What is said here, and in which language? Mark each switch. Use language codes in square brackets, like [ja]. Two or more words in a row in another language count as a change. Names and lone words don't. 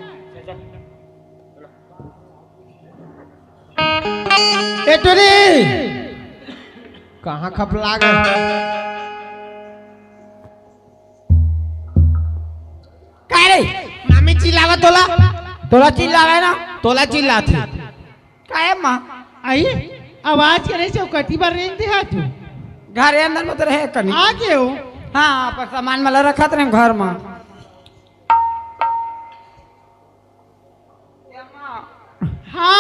[hne] ए टोरी कहाँ खपला गए का रे मामी चिल्लावा तोला तोला चिल्लावे ना तोला चिल्ला थे का है माँ आइए आवाज करे चौकटी पर रेंग दे हाथ घर अंदर में तो रहे कनी आ गए हो हाँ पर सामान वाला रखा थे घर में हाँ